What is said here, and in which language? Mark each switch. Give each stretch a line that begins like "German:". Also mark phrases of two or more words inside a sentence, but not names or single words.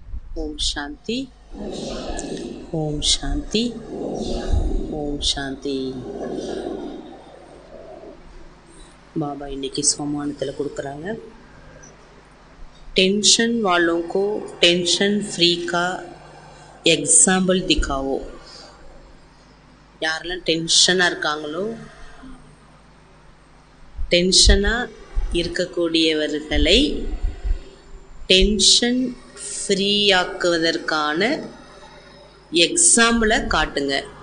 Tamil: ஓம் சாந்தி. ஓம் சாந்தி. ஓம் சாந்தி. बाबा இன்னைக்கு சோமானத்தில் கொடுக்குறாங்க.
Hindi: टेंशन वालों को
English: tension free
Hindi: का एग्जाम्पल दिखाओ.
Tamil: யாரெல்லாம் டென்ஷனாக இருக்காங்களோ, டென்ஷனாக இருக்கக்கூடியவர்களை டென்ஷன் ஃப்ரீயாக்குவதற்கான எக்ஸாம்பிளை காட்டுங்க.